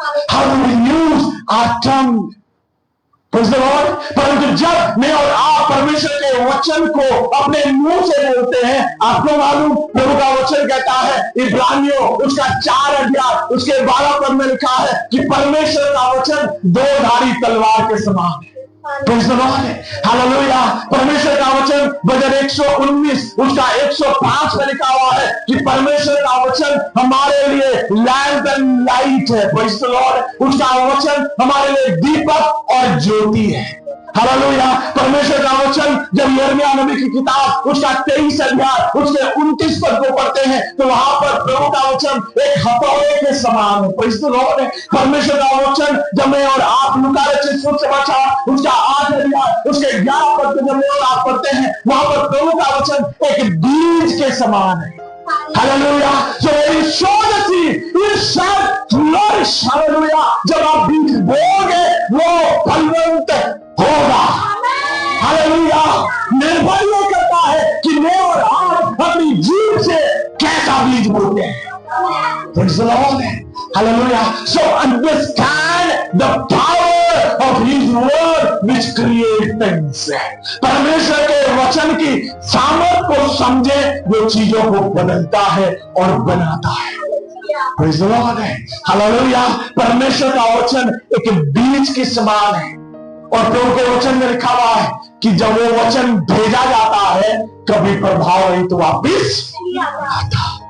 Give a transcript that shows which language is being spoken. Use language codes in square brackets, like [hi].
[en] How do we use our tongue? Praise the Lord. [hi] परंतु जब मैं और आप परमेश्वर के वचन को अपने मुंह से बोलते हैं, आपको मालूम प्रभु का वचन कहता है इब्रानियों उसका 4 अध्याय उसके 12 पद में लिखा है कि परमेश्वर का वचन 2 धारी तलवार के समान है। [en] Praise the Lord, hallelujah. [hi] परमेश्वर का वचन भजन 119 उसका 105 में लिखा हुआ है कि परमेश्वर का वचन हमारे लिए [en] lamp and light [hi] है। [en] Praise the Lord, [hi] उसका वचन हमारे लिए दीपक और ज्योति है। हालेलुया। परमेश्वर का वचन जब यिर्मयाह नबी की किताब उसका 23 अध्याय उसके 29 पद को पढ़ते हैं तो वहां पर प्रभु का वचन एक हथौड़े के समान है। [en] praise the Lord, [hi] परमेश्वर का वचन जब मैं और आप लूका रचित सुसमाचार उसका 8 अध्याय उसके 11 पद को जब मैं और आप पढ़ते हैं वहां पर प्रभु का वचन एक बीज के समान है। Hallelujah. [en] So when you sow the seed, it shall flourish. [hi] Hallelujah. जब आप बीज बोओगे वो फलवंत होगा। हालेलुया। निर्भर ये करता है कि मैं और आप अपनी जीभ से कैसा बीज बोलते हैं। [en] Praise the Lord. Hallelujah. So understand the power of His word which creates things. [hi] परमेश्वर के वचन की सामर्थ को समझे जो चीजों को बदलता है और बनाता है। [en] Praise the Lord. Hallelujah. [hi] परमेश्वर का वचन एक बीज के समान है और प्रभु के वचन में लिखा हुआ है कि जब वो वचन भेजा जाता है कभी प्रभाव नहीं तो वापिस आता।